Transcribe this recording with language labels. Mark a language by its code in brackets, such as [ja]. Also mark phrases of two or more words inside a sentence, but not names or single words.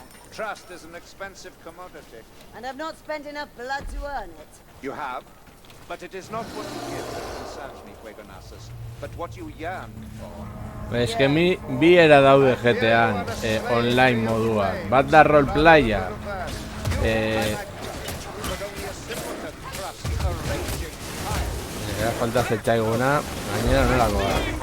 [en] Trust is an expensive commodity. And I've not spent enough blood to earn it. You have, but it is not what you give that concerns me, Quagonassus, but what you yearn for. [eu] Eske bi era daude GTAan online moduak. Bat da roleplaya. Falta zetxaiguna, gainera nolakoa.